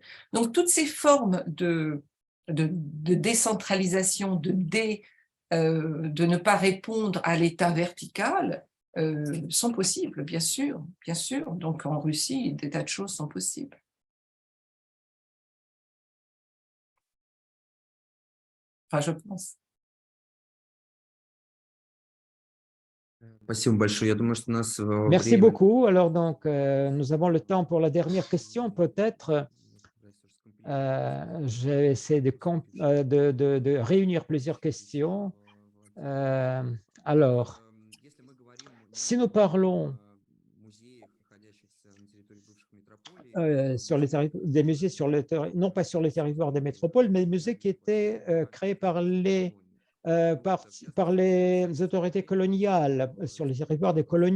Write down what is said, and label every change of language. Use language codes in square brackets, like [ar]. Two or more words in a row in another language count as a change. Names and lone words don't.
[fr] Donc, toutes ces formes de décentralisation, de ne pas répondre à l'état vertical sont possibles, bien sûr, bien sûr. Donc en Russie, des tas de choses sont possibles. Enfin, je pense. [ru] Спасибо большое. Я думаю, что у нас [fr] Merci [ru] время... [fr] beaucoup. Alors, donc, nous avons le temps pour la dernière question. Peut-être, j'ai essayé de réunir plusieurs questions. Alors, si nous parlons sur des musées non pas sur les territoires des métropoles, mais des musées qui étaient créés par les autorités coloniales sur les territoires des colonies.